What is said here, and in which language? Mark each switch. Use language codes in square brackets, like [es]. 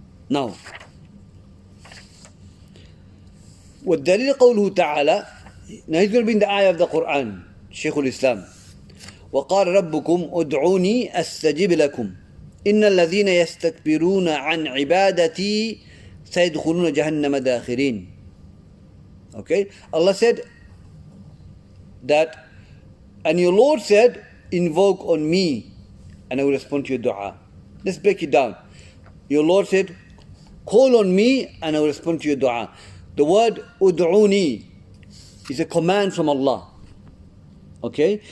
[en] Now, [ar] والدليل قوله تعالى. [en] Now he's going to bring the ayah of the Quran, Shaykhul-Islam. [ar] وقال ربكم ادعوني أستجب لكم إن الذين يستكبرون عن عبادتي سيدخلون جهنم داخرين. [en] Okay? Allah said that, and your Lord said, invoke on me and I will respond to your dua. Let's break it down. Your Lord said, call on me and I will respond to your dua. The word ud'uni is a command from Allah. Okay?